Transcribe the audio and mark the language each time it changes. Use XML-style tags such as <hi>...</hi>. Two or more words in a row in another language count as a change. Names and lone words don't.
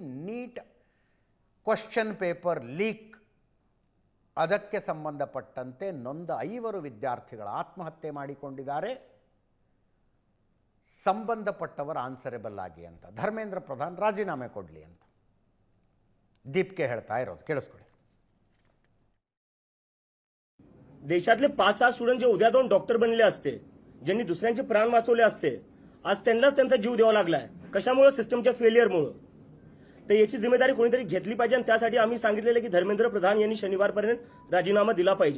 <kn>ನೀಟ್</kn> <en>question paper leak</en> <kn>ಅದಕ್ಕೆ ಸಂಬಂಧಪಟ್ಟಂತೆ ನೊಂದ 5 ವಿದ್ಯಾರ್ಥಿಗಳ ಆತ್ಮಹತ್ಯೆ ಮಾಡಿಕೊಂಡಿದ್ದಾರೆ. ಸಂಬಂಧಪಟ್ಟವರು ಆನ್ಸರೇಬಲ್ ಆಗಿ ಅಂತ ಧರ್ಮೇಂದ್ರ ಪ್ರಧಾನ್ ರಾಜೀನಾಮೆ ಕೊಡಲಿ ಅಂತ दीपके ಹೇಳ್ತಾ ಇರೋದು. ಕೇಳಿಸ್ಕೊಳ್ಳಿ.</kn> <mr>देशातले 5-6 स्टुडंट जे उद्या जाऊन डॉक्टर बनले असते, ज्यांनी दुसऱ्यांचे प्राण वाचवले असते, आज त्यांनाच त्यांचा जीव द्यावा लागलाय. कशामुळे? सिस्टमच्या फेलियरमुळे. तर याची जिम्मेदारी कोणीतरी घेतली पाहिजे आणि त्यासाठी आम्ही सांगितलेले की धर्मेंद्र प्रधान यांनी शनिवारपर्यंत राजीनामा दिला पाहिजे.</mr>